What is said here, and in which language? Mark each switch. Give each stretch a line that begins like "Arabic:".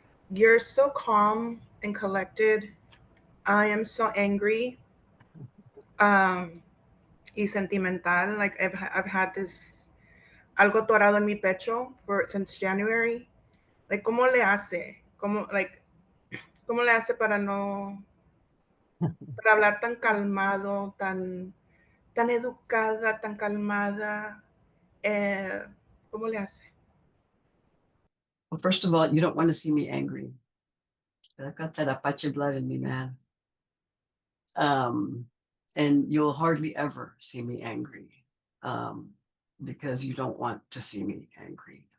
English: You're so calm and collected. I am so angry
Spanish: y sentimental.
English: Like I've had this
Spanish: algo torado en mi pecho
English: since January. Like,
Spanish: ¿cómo le hace? ¿Cómo le hace para hablar tan calmado, tan educada, tan calmada? ¿Cómo le hace?
English: Well, first of all, you don't want to see me angry. I've got that Apache blood in me, man. And you'll hardly ever see me angry, because you don't want to see me angry.